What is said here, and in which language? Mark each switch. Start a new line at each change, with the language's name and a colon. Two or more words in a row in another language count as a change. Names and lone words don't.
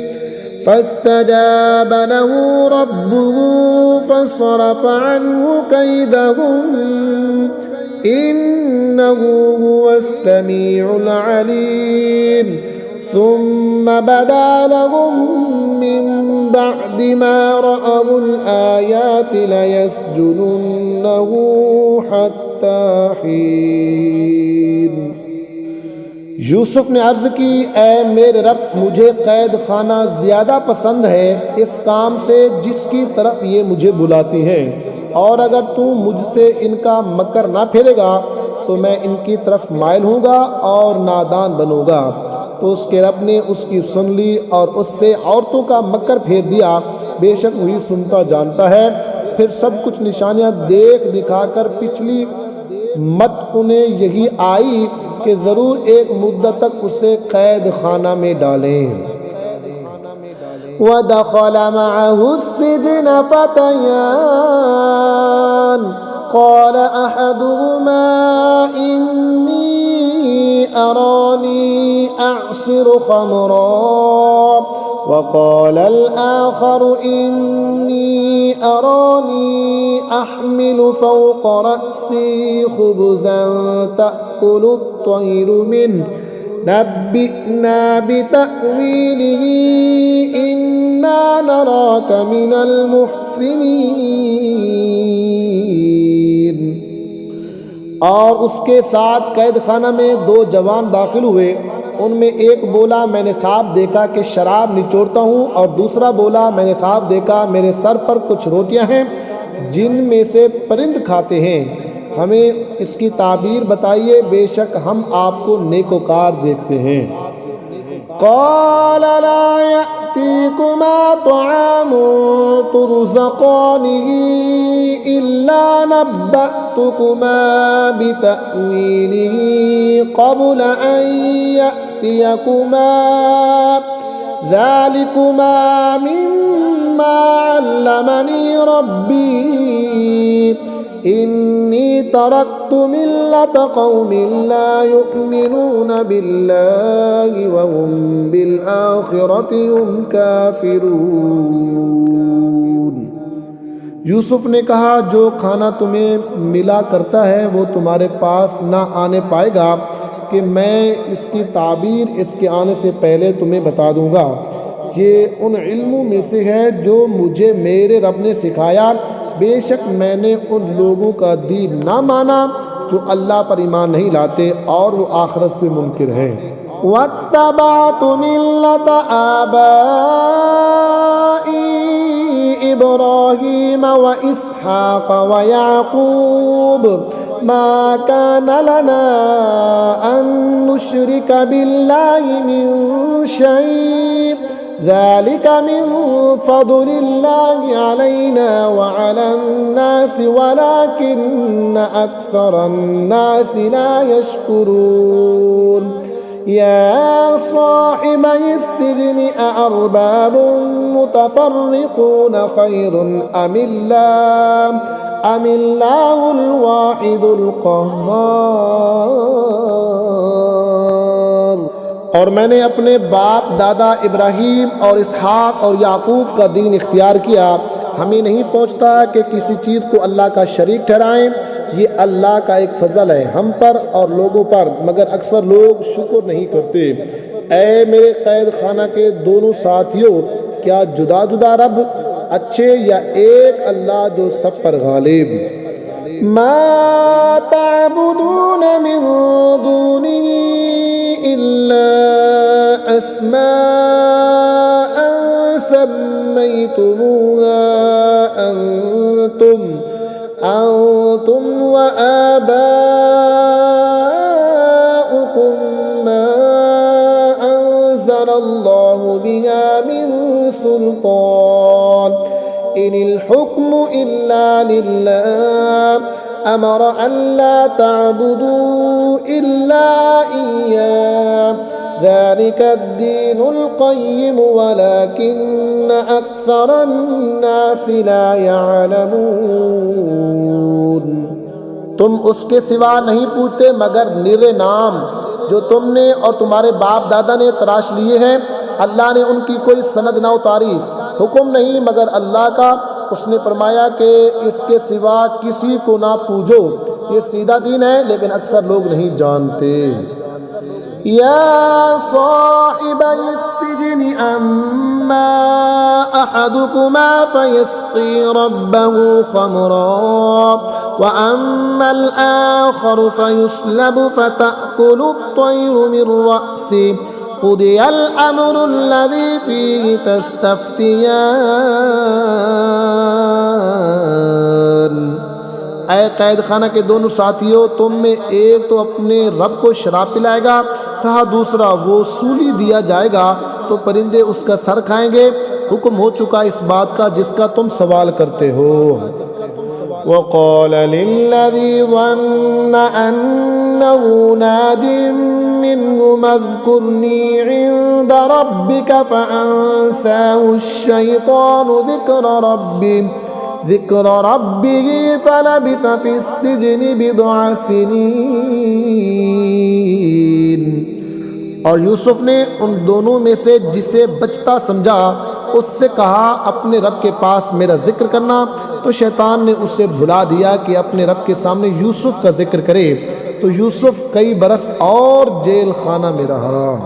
Arabic: فاستجاب له ربه فصرف عنه كيدهن إنه هو السميع العليم. ثم بدا لهم من بعد ما رأوا الآيات ليسجننه حتى حين.
Urdu: یوسف نے عرض کی اے میرے رب، مجھے قید خانہ زیادہ پسند ہے اس کام سے جس کی طرف یہ مجھے بلاتی ہیں، اور اگر تو مجھ سے ان کا مکر نہ پھیرے گا تو میں ان کی طرف مائل ہوں گا اور نادان بنوں گا. تو اس کے رب نے اس کی سن لی اور اس سے عورتوں کا مکر پھیر دیا. بیشک وہی سنتا جانتا ہے. پھر سب کچھ نشانیاں دیکھ دکھا کر پچھلی مت انہیں یہی آئی کہ ضرور ایک مدت تک اسے قید خانہ میں ڈالیں.
Arabic: ودخل معه السجن فتيان قال أحدهما إني أراني أعصر خمرا وقال الآخر إني أراني أحمل فوق رأسي خبزا تأكل الطير منه نبئنا بتأويله إنا نراك من المحسنين.
Urdu: اور اس کے ساتھ قید خانہ میں دو جوان داخل ہوئے. ان میں ایک بولا میں نے خواب دیکھا کہ شراب نچوڑتا ہوں، اور دوسرا بولا میں نے خواب دیکھا میرے سر پر کچھ روٹیاں ہیں جن میں سے پرند کھاتے ہیں. ہمیں اس کی تعبیر بتائیے، بیشک ہم آپ کو نیکوکار دیکھتے ہیں.
Arabic: قال لا يأتيكما طعام ترزقانه إلا نبأتكما بتأويله قبل أن يأتيكما ذلكما مما علمني ربي إني تركت ملة قوم لا يؤمنون بالله وهم بالآخرة هم كافرون.
Urdu: یوسف نے کہا جو کھانا تمہیں ملا کرتا ہے وہ تمہارے پاس نہ آنے پائے گا کہ میں اس کی تعبیر اس کے آنے سے پہلے تمہیں بتا دوں گا. یہ ان علموں میں سے ہے جو مجھے میرے رب نے سکھایا. بیشک میں نے ان لوگوں کا دین نہ مانا جو اللہ پر ایمان نہیں لاتے اور وہ آخرت سے منکر ہیں.
Arabic: واتبعت ملة آبائي إبراهيم وإسحاق ويعقوب ما كان لنا أن نشرك بالله من شيء ذلك من فضل الله علينا وعلى الناس ولكن أكثر الناس لا يشكرون. يا صاحبي السجن أأرباب متفرقون خير أم الله الواحد القهار.
Urdu: اور میں نے اپنے باپ دادا ابراہیم اور اسحاق اور یعقوب کا دین اختیار کیا. ہمیں نہیں پہنچتا کہ کسی چیز کو اللہ کا شریک ٹھہرائیں. یہ اللہ کا ایک فضل ہے ہم پر اور لوگوں پر، مگر اکثر لوگ شکر نہیں کرتے. اے میرے قید خانہ کے دونوں ساتھیوں، کیا جدا جدا رب اچھے یا ایک اللہ جو سب پر غالب.
Arabic: ما تعبدون من دونه إلا أسماء سميتموها أنتم وآباؤكم ما أنزل الله بها من سلطان إن الحكم إلا لله أمر ألا تعبدوا إلا إياه ذلك الدين القيم ولكن أكثر الناس لا يعلمون.
Urdu: تم اس کے سوا نہیں پوچھتے مگر نرے نام جو تم نے اور تمہارے باپ دادا نے تراش لیے ہیں. اللہ نے ان کی کوئی سند نہ اتاری، حکم نہیں مگر اللہ کا. اس نے فرمایا کہ اس کے سوا کسی کو نہ پوجو. یہ سیدھا دین ہے لیکن اکثر لوگ نہیں جانتے.
Arabic: يا صاحبي السجن أما أحدكما فيسقي ربه خمرا وأما الآخر فيصلب فتأكل الطير من رأسه قضي الأمر الذي فيه تستفتيان.
Urdu: اے قید خانہ کے دونوں ساتھیوں، تم میں ایک تو اپنے رب کو شراب پلائے گا، رہا دوسرا وہ سولی دیا جائے گا تو پرندے اس کا سر کھائیں گے. حکم ہو چکا اس بات کا جس کا تم سوال کرتے ہو.
Arabic: وقال للذي ظن أنه ناج منه اذكرني عند ربك فأنساه الشيطان ذكر ربه فلبث في السجن بضع سنين.
Urdu: اور یوسف نے ان دونوں میں سے جسے بچتا سمجھا اس سے کہا اپنے رب کے پاس میرا ذکر کرنا، تو شیطان نے اسے بھلا دیا کہ اپنے رب کے سامنے یوسف کا ذکر کرے. تو یوسف کئی برس اور جیل خانہ میں رہا.